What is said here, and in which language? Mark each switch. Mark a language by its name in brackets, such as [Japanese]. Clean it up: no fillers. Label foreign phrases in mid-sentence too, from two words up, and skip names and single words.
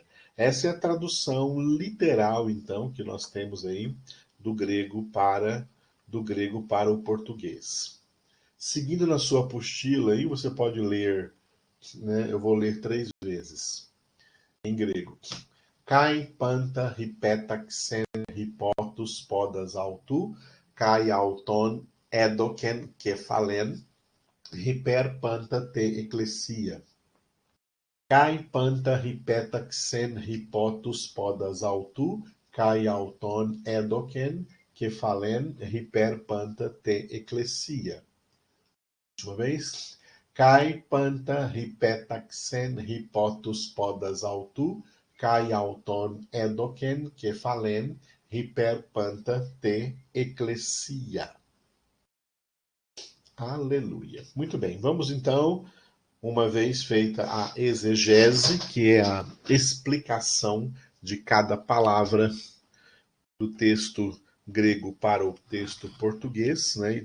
[Portuguese] Essa é a tradução literal, então, que nós temos aí do grego para o português. Seguindo na sua apostila aí, você pode ler, né? Eu vou ler 3 vezes em grego. [Greek] Καὶ πάντα ὑπέταξεν ὑπὸ τοὺς πόδας αὐτοῦ, καὶ αὐτὸν ἔδωκεν κεφαλήν, ὑπὲρ πάντα τῇ ἐκκλησίᾳ. Καὶ πάντα ὑπέταξεν ὑπὸ τοὺς πόδας αὐτοῦ, καὶ αὐτὸν ἔδωκεν κεφαλήν, ὑπὲρ πάντα τῇ ἐκκλησίᾳ. [Portuguese] Última vez. [Greek] Καὶ πάντα ὑπέταξεν ὑπὸ τοὺς πόδας αὐτοῦ, καὶ αὐτὸν ἔδωκεν κεφαλήν, ὑπὲρ πάντα τῇ ἐκκλησίᾳ. [Portuguese] Aleluia. Muito bem, vamos então, uma vez feita a exegese, que é a explicação de cada palavra do texto grego para o texto português, né?